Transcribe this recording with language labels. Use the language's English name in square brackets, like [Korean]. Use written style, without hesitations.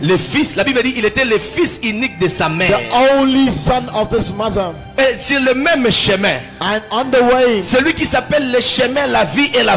[French] le fils, la Bible dit il était le fils unique de sa mère. [English] the only son of this mother, [French] Et sur le même chemin, [English] and on the way, [French] celui qui s'appelle le chemin, la vie et la